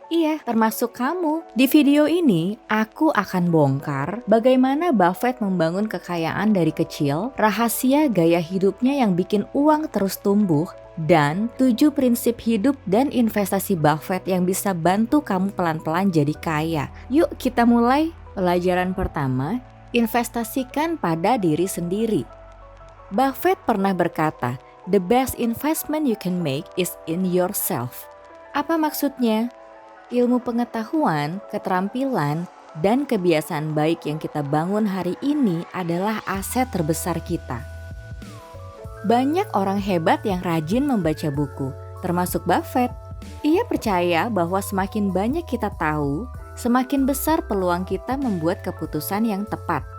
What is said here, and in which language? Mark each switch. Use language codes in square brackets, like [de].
[id] Iya, termasuk kamu. Di video ini, aku akan bongkar bagaimana Buffett membangun kekayaan dari kecil, rahasia gaya hidupnya yang bikin uang terus tumbuh, dan 7 prinsip hidup dan investasi Buffett yang bisa bantu kamu pelan-pelan jadi kaya. Yuk kita mulai. Pelajaran pertama, investasikan pada diri sendiri. [en] Buffett [id] pernah berkata, [en] "The best investment you can make is in yourself." [id] Apa maksudnya? Ilmu pengetahuan, keterampilan, dan kebiasaan baik yang kita bangun hari ini adalah aset terbesar kita. Banyak orang hebat yang rajin membaca buku, termasuk Buffett. Ia percaya bahwa semakin banyak kita tahu, semakin besar peluang kita membuat keputusan yang tepat.